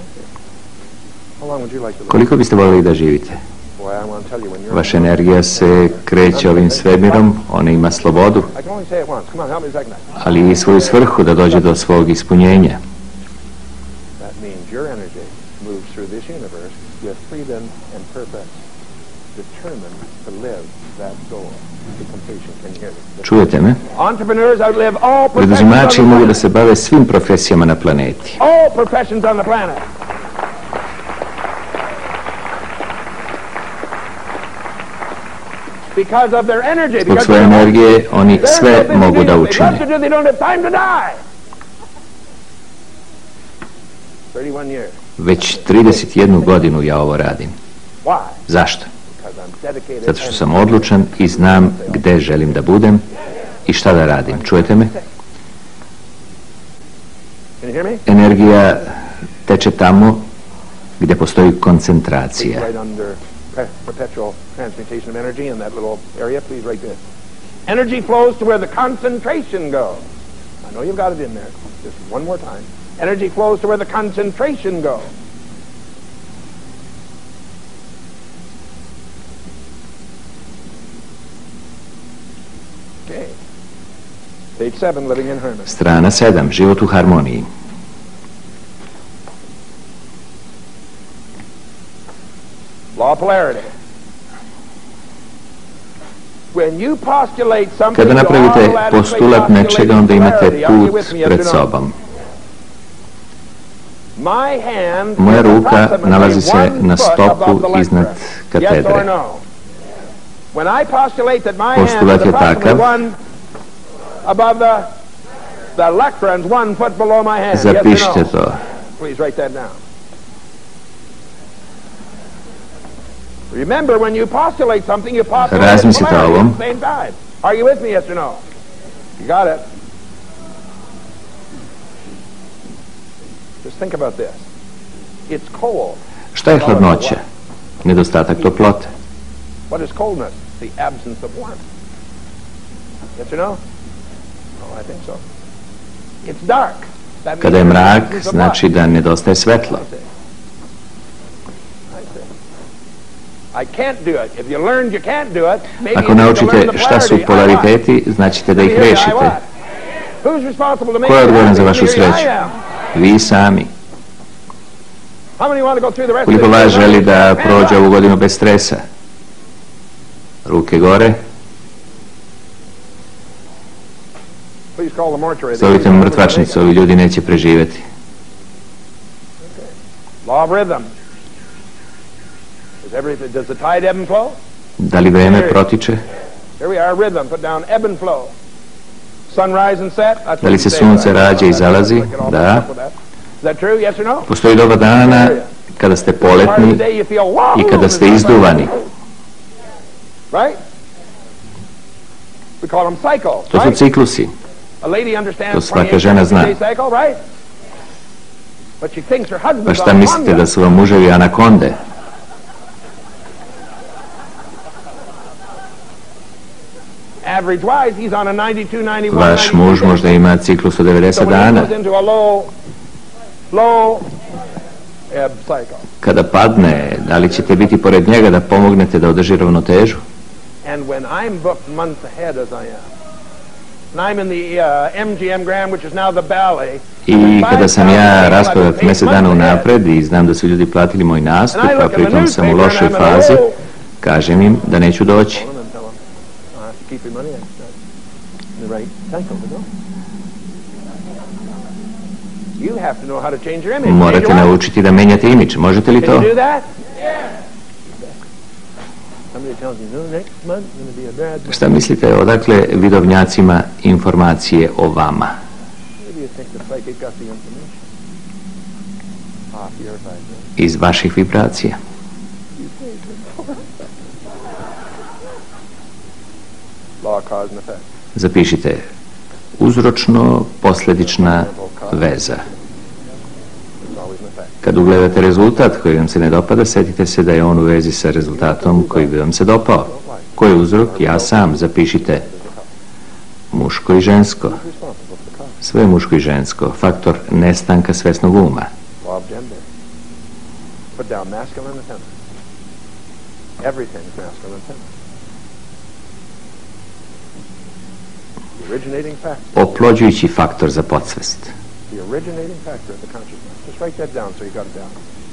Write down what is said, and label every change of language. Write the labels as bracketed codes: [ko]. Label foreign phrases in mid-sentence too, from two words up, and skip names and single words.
[sr] Koliko biste voljeli da živite? Vaša energija se kreće ovim svemirom, ona ima slobodu, ali i svoju svrhu da dođe do svog ispunjenja. [en] moves through this universe with freedom and purpose, determined to live that goal to completion. Can you hear me? [sr] Čujete me? [en] Entrepreneurs outlive all professions on [sr] Preduzimači [en] the [sr] mogu da [en] planet. [sr] se bave svim profesijama na planeti. [en] All professions on the planet. Because of their energy. [sr] Zbog [en] Because [sr] svoje energije oni sve mogu da [en] They [sr] učine. [en] love to do, they don't have time to die. 31 years. [sr] Već 31 godinu ja ovo radim. [en] Why? [sr] Zašto? [en] Because I'm dedicated. [sr] Zato što sam odlučan i znam gde želim da budem i šta da radim. Čujete me? [en] Can you hear me? [sr] Energija teče tamo gde postoji koncentracija. [en] Right under perpetual transmutation of energy in that little area. Please write this. Energy flows to where the concentration goes. I know you've got it in there. Just one more time. Energy flows to where the concentration goes. Okay. Page 7, living in harmony. [sr] Strana 7. Život u harmoniji. [en] Law of polarity. When you postulate something, [sr] Kada [en] you [sr] napravite [en] automatically [sr] postulat nečega, onda imate [en] postulate polarity. Are you [sr] put [en] with me, yes [sr] pred [en] or no? [sr] sobom. [en] My hand [sr] Moja [en] is [sr] ruka [en] approximately [sr] nalazi se [en] 1 [sr] na [en] foot [sr] stopu [en] above the [sr] iznad [en] lectern. Yes or [sr] katedre. [en] no? When I postulate that my hand [sr] Postulat [en] is [sr] je [en] approximately [sr] takav. [en] 1 above the lectern's 1 foot below my hand. [sr] Zapišite [en] Yes or no? [sr] to. [en] Please write that down. Remember, when you postulate something, you postulate [sr] Razmislite [en] polarity [sr] o ovom. [en] at the same time. Are you with me, yes or no? You got it. Just think about this. It's cold. [sr] Šta je hladnoća? Nedostatak toplote. [en] What is coldness? The absence of warmth. Yes or no? Oh, I think so. It's dark. That [sr] Kada je [en] means there's [sr] mrak, [en] absence of [sr] znači [en] light. [sr] da nedostaje svetlo. [en] I see. I can't do it. If you learned you can't do it, maybe [sr] Ako [en] you need to [sr] naučite [en] learn the [sr] šta su [en] polarity. I [sr] polariteti, značite da ih [en] what? [sr] rešite. [en] Who's responsible to make [sr] Ko je [en] you [sr] odgovoran [en] happy? [sr] za vašu [en] Here I [sr] sreću? [en] am. [sr] Vi sami. [en] How many want to go through the rest of [sr] Koliko [en] this? [sr] vas želi da prođe ovu godinu bez stresa? Ruke gore. [en] Please call the mortuary. [sr] Zovite mrtvačnicu, ovi ljudi neće preživeti. [en] Law of rhythm. Does the tide ebb and flow? [sr] Da li vreme protiče? [en] Here we are, rhythm. Put down ebb and flow. Sunrise and set. That's [sr] Da li [en] what [sr] se [en] you say, [sr] sunce [en] right? [sr] rađa i zalazi? [en] Look at all [sr] Da. [en] that stuff with that. Is that true? Yes or no? [sr] Postoji doba dana kada ste [en] Part of the [sr] poletni [en] day you feel wow. [sr] i kada ste izduvani. [en] Right? We call them cycles. [sr] To su [en] Right? [sr] ciklusi. [en] A lady [sr] To [en] understands [sr] svaka [en] 28 [sr] žena zna. [en] day cycle, right? But she thinks her [sr] Pa [en] husband's [sr] šta [en] on [sr] mislite [en] Honda. [sr] da su vam muževi anakonde? [en] Average wise, he's on a 92, 91, [sr] Vaš muž [en] 92 [sr] možda ima ciklus od [en] So [sr] 90 [en] when he [sr] dana. [en] goes into a low ebb cycle. [sr] Kada padne, da li ćete biti pored njega da pomognete da održi ravnotežu? [en] And when I'm booked months ahead as I am, and I'm in the MGM Grand, which is now the ballet, [sr] I kada sam ja raspodat mjesec dana unapred i znam da su ljudi platili moj nastup, a pritom sam u lošoj fazi, kažem im da neću doći. [en] Call them and tell them, I have to keep your money. That's the right cycle to go. You have to know how to change your image. [sr] Morate [en] Change your life. [sr] naučiti da menjate imidž. Možete li [en] Can [sr] to? [en] you do that? Somebody tells you, no, next month is going to be a bad month. [sr] Šta mislite odakle vidovnjacima informacije o vama? [en] Maybe you think the psychic got the information off your vibration. [sr] Iz vaših vibracija. [en] Law of cause and effect. [sr] Zapišite uzročno-posledična veza. [en] It's always an effect. [sr] Kad ugledate rezultat koji vam se ne dopada, setite se da je on u vezi sa rezultatom koji bi vam se dopao. Ko je uzrok? Ja sam. Zapišite muško i žensko. Who's responsible for the cause? Sve je muško i žensko. Faktor nestanka svesnog uma. [en] Law of gender. Put down masculine and feminine. Everything is masculine and feminine. The originating factor. [sr] Oplođujući faktor za podsvest. [en] The originating factor of the consciousness. Just write that down so you got it down.